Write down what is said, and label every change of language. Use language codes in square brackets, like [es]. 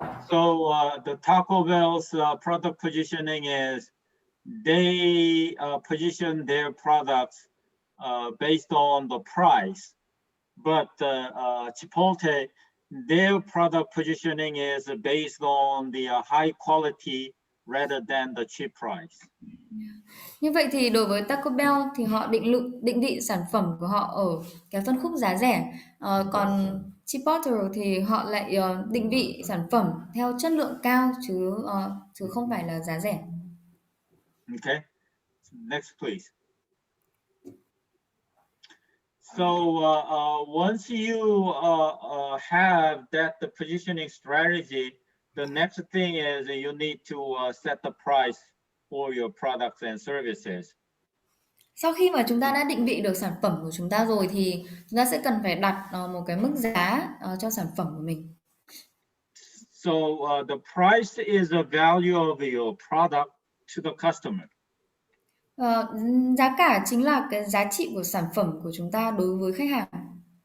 [en] So the Taco Bell's product positioning is they position their products based on the price, but Chipotle, their product positioning is based on the high quality rather than the cheap price. [vi] Như vậy thì đối với Taco Bell thì họ định vị sản phẩm của họ ở cái phân khúc giá rẻ, còn Chipotle thì họ lại định vị sản phẩm theo chất lượng cao chứ không phải là giá rẻ. [en] Okay, next please. So once you have the positioning strategy, the next thing is you need to set the price for your products and services. [vi] Sau khi mà chúng ta đã định vị được sản phẩm của chúng ta rồi thì chúng ta sẽ cần phải đặt một cái mức giá cho sản phẩm của mình. [en] So the price is the value of your product to the customer. [vi] Giá cả chính là cái giá trị của sản phẩm của chúng ta đối với khách hàng.